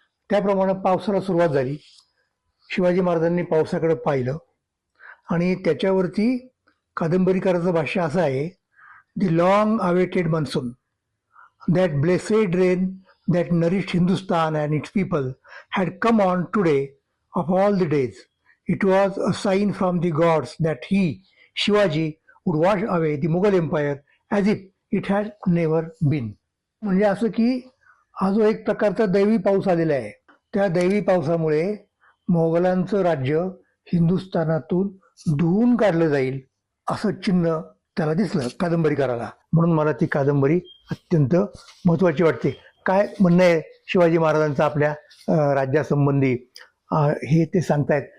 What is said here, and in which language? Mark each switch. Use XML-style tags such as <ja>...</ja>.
<en>त्याप्रमाणे पावसाला सुरुवात झाली. शिवाजी महाराजांनी पावसाकडे पाहिलं आणि त्याच्यावरती कादंबरीकाराचं भाष्य असं आहे, the long awaited monsoon, that blessed rain that nourished Hindustan and its people had come on today of all the days. It was a sign from the gods that he, Shivaji, would wash away the Mughal Empire as if it had never been.</en> <mr>म्हणजे असं की हा जो एक प्रकारचा दैवी पाऊस आलेला आहे, त्या दैवी पावसामुळे मोगलांचं राज्य हिंदुस्थानातून धुवून काढलं जाईल असं चिन्ह त्याला दिसलं कादंबरीकाराला. म्हणून मला ती कादंबरी अत्यंत महत्त्वाची वाटते. काय म्हणणं आहे शिवाजी महाराजांचं आपल्या राज्यासंबंधी हे ते सांगतायत.</mr>